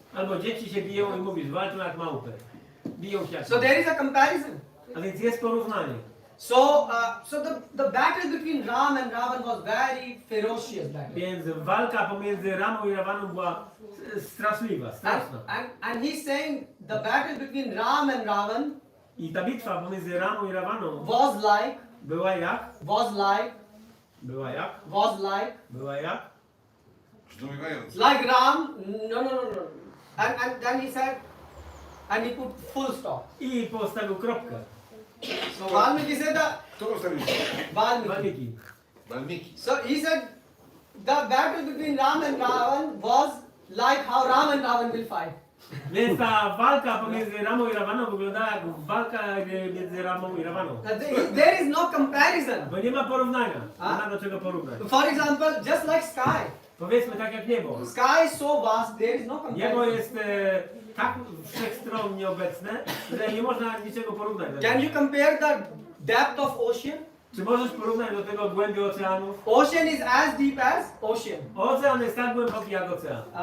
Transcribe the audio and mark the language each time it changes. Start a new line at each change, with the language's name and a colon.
Polish: Albo dzieci się biją i mówisz, walczą jak małpy. Biją się jak
English: So there is a comparison.
Polish: A więc jest porównanie.
English: So, the battle between Ram and Ravan was very ferocious battle.
Polish: Więc walka pomiędzy Ramą i Rawaną była straszliwa, straszna.
English: And he's saying the battle between Ram and Ravan
Polish: I ta bitwa pomiędzy Ramą i Rawaną
English: was like,
Polish: była jak? Była jak? Zdumiewające.
English: Like Ram, no. And then he said, and he put full stop.
Polish: I postawił kropkę.
English: So Valmiki said
Polish: Kto postawił to? Walmiki. Walmiki.
English: So he said, the battle between Ram and Ravan was like how Ram and Ravan will fight.
Polish: Więc ta walka pomiędzy Ramą i Rawaną wyglądała jak walka między Ramą i Rawaną.
English: There is no comparison.
Polish: Bo nie ma porównania. Nie ma do czego porównać.
English: For example, just like sky.
Polish: Powiedzmy tak jak niebo.
English: Sky is so vast, there is no comparison.
Polish: Niebo jest tak wszechstronnie obecne, że nie można niczego porównać.
English: Can you compare the depth of ocean?
Polish: Czy możesz porównać do tego głębi oceanów?
English: Ocean is as deep as ocean.
Polish: Ocean jest tak głęboki jak ocean.